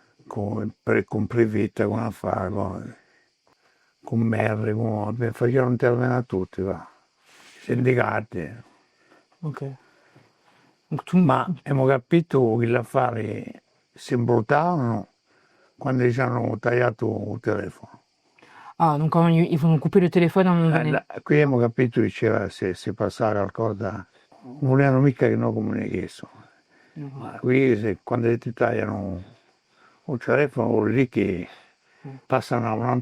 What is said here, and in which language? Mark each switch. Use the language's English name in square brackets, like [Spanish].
[Italian] con Previta, con Affari, con Merri, facevano intervenire tutti, va. Sindicati. [French] Ok. Donc tout... [Italian] Ma abbiamo capito che gli affari si imbruttavano quando ci hanno tagliato il telefono. [French] Ah, donc quand ils vont couper le téléphone à un moment donné. [Italian] Qui abbiamo capito che c'era, se passava qualcosa, non volevano mica che noi comunicassimo. Ma qui quando ti tagliano il telefono vuol dire che passano a